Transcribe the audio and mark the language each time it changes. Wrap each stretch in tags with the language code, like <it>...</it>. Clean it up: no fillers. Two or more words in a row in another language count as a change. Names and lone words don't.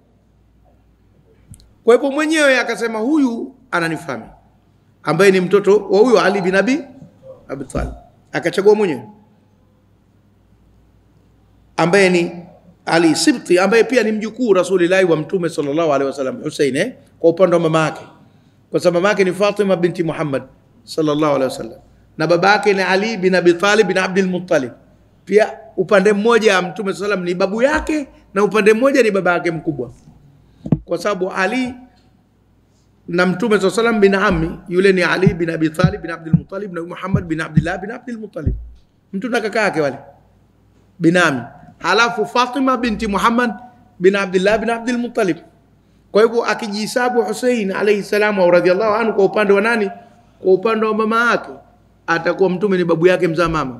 <sw>Kwa hivyo mwenyewe akasema huyu ananifahamu, ambaye ni mtoto wa huyo Ali bin Abi Talib. Akachagua mwenyewe ambaye ni Ali Sibti, ambaye pia ni mjukuu Rasulullah wa Mtume</sw> <ar>صلى الله عليه وسلم,</ar> <sw>Hussein kwa upande wa mama yake, kwa sababu mama yake ni Fatima binti Muhammad</sw> <ar>صلى الله عليه وسلم</ar> <sw>na baba yake ni Ali bin Abi Talib bin Abdul Muttalib. Pia upande mmoja wa Mtume sallallahu ni babu yake na upande mmoja ni baba yake mkubwa, kwa sababu Ali na Mtume sallallahu</sw> <ar>ابن عمي,</ar> <sw>yule ni Ali bin Abi Talib bin Abdul Muttalib na Muhammad bin Abdullah bin Abdul Muttalib, mtu na kaka yake wale binami. Halafu Fatima binti Muhammad bin Abdullah bin Abdul Muttalib. Kwa hivyo akijihesabu Hussein</sw> <ar>عليه السلام</ar> <sw>au</sw> <ar>رضي الله عنه</ar> <sw>kwa upande wa nani? Kwa upande wa mama yake atakuwa Mtume ni babu yake mzaa mama.</sw>